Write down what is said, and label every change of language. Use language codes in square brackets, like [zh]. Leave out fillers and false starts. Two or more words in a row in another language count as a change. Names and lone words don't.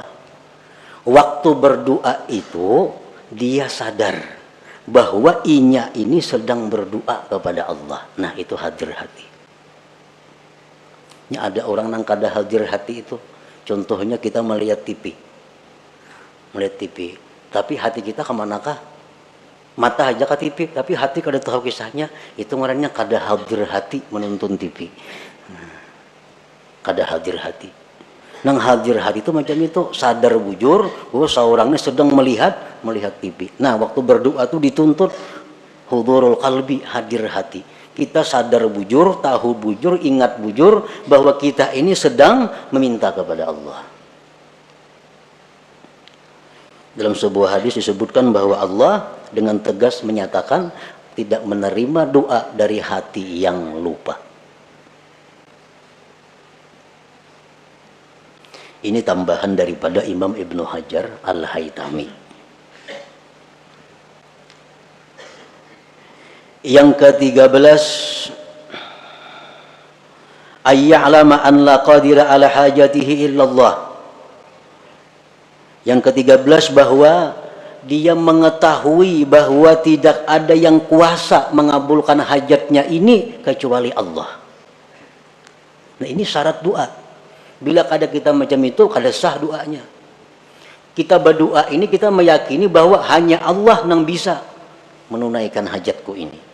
[bjn] Waktu berdoa itu dia sadar bahwa inya ini sedang berdoa kepada Allah. [id] Nah itu hadir hati. [bjn] Ini ada orang yang kada hadir hati itu. [id] Contohnya kita melihat TV. Melihat TV. Tapi hati kita kemanakah? [bjn] Mata aja ke TV, tapi hati kada tahu kisahnya. Itu orangnya kada hadir hati menonton TV. Kada hadir hati. Nang hadir hati itu macam itu, sadar bujur bahwa seorangnya sedang melihat TV. [id] Nah, waktu berdoa itu dituntut [ar] حضور القلب, [id] hadir hati. [bjn] Kita sadar bujur, tahu bujur, ingat bujur bahwa kita ini sedang meminta kepada Allah. [id] Dalam sebuah hadis disebutkan bahwa Allah dengan tegas menyatakan tidak menerima doa dari hati yang lupa. Ini tambahan daripada Imam Ibnu Hajar Al-Haytami. Yang ke-13, [ar] أن يعلم أن لا قادر على حاجته إلا الله. [id] Yang ke-13, bahwa dia mengetahui bahwa tidak ada yang kuasa mengabulkan hajatnya ini kecuali Allah. Nah ini syarat doa. [bjn] Bila kada kita macam itu, kada sah doanya. Kita berdoa ini kita meyakini bahwa hanya Allah yang bisa menunaikan hajatku ini.